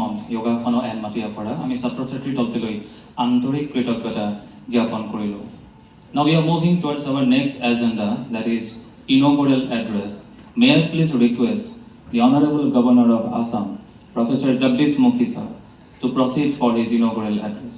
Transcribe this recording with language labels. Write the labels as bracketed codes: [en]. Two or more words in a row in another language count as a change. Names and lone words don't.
[as] যোগাসন এণ্ড মাটিয়াপৰা আমি ছাত্ৰ ছাত্ৰীৰ দলটোলৈ আন্তৰিক কৃতজ্ঞতা জ্ঞাপন কৰিলোঁ। [en] Now we are moving towards our next agenda, that is inaugural address. May I please request the Honorable Governor of Assam, Professor Jagdish Mukhi sir, to proceed for his inaugural address.